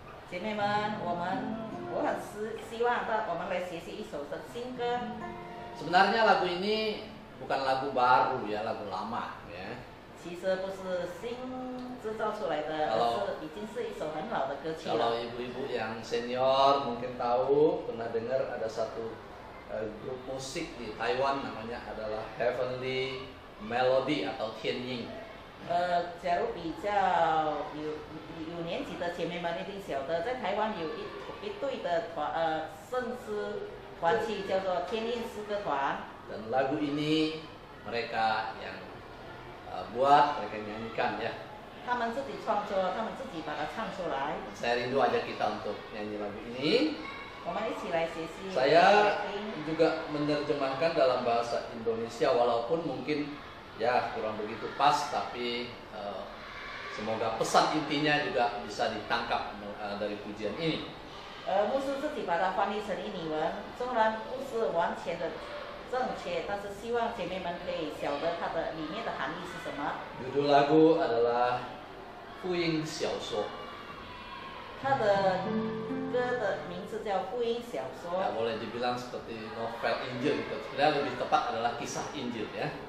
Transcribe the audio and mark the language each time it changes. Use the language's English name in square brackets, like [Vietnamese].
[Chinese] 姐妹们，我很希望我们来学习一首的新歌。 [Indonesian] Sebenarnya lagu ini bukan lagu baru ya, lagu lama ya. [Chinese] 其实不是新制造出来的，而是已经是一首很老的歌曲 [Indonesian] Kalau [Chinese] 了。 [Indonesian] ibu-ibu yang senior mungkin tahu, pernah dengar ada satu grup musik di Taiwan namanya adalah Heavenly Melody atau Tianying. [Chinese] 假如比较有年纪的姐妹们一定晓得，在台湾有一队的圣诗团体叫做天韵诗歌团。 [Indonesian] Dan lagu ini mereka yang buat, mereka nyanyikan ya. [Chinese] 他们自己创作，他们自己把它唱出来。 [Indonesian] Saya rindu ajak kita untuk nyanyi lagu ini. [Chinese] 我们一起来学习。 [Indonesian] Saya juga menerjemahkan dalam bahasa Indonesia, walaupun mungkin ya kurang begitu pas, tapi semoga pesan intinya juga bisa ditangkap dari pujian ini. [Chinese] 牧师自己把它翻译成印尼文，虽然不是完全的正确，但是希望姐妹们可以晓得它的里面的含义是什么。 [Indonesian] Judul lagu adalah福音小说。 [Chinese] 它的歌的名字叫福音小说， [Indonesian] Ya, boleh dibilang seperti novel Injil gitu. Sebenarnya lebih tepat adalah kisah Injil ya.